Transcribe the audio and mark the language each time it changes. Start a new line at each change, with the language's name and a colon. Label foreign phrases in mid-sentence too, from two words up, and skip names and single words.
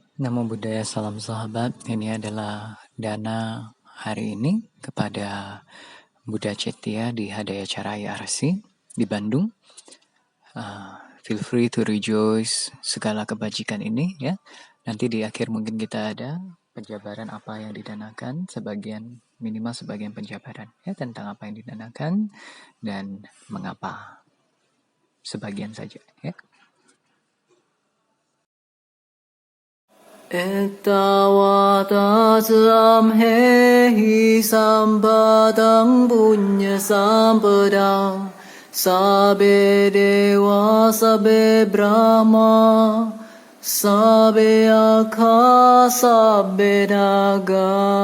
Pali: Namo Buddhaya,
Indonesian: salam sahabat. Ini adalah dana hari ini kepada Buddha Cetya di Hadaya Caraya Arsi di Bandung.
English: Feel free to rejoice
Indonesian: segala kebajikan ini ya. Nanti di akhir mungkin kita ada penjabaran apa yang didanakan, minimal sebagian penjabaran ya tentang apa yang didanakan dan mengapa. Sebagian saja ya.
Pali: Ettavata samhehi sampadang punya sampadang Sabe dewa sabe brahma Sabe akha sabe naga